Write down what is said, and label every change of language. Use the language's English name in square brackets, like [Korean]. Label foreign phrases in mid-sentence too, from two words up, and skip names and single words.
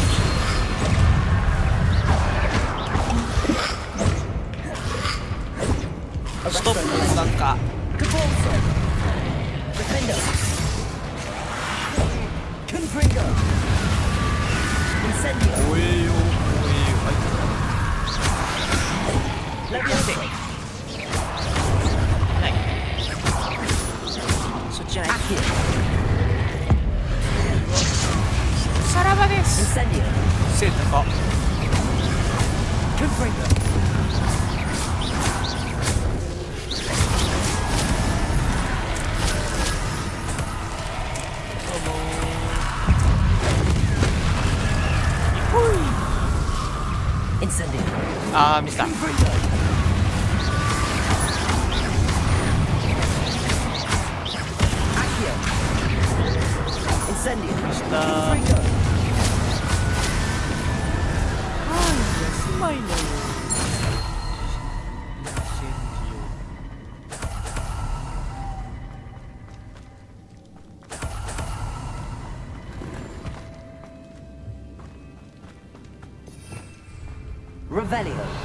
[Japanese] Stop! Blanca! Depulso! Defendo! Confringo! Incendio! Levioso! そっちじゃない。 Accio! さらばです。 Incendio! 背高。 Confringo! Incendio! あー、ミスった。 Confringo! Accio! Incendio! ミスった。 Confringo! 休まいのよ。 Revelio!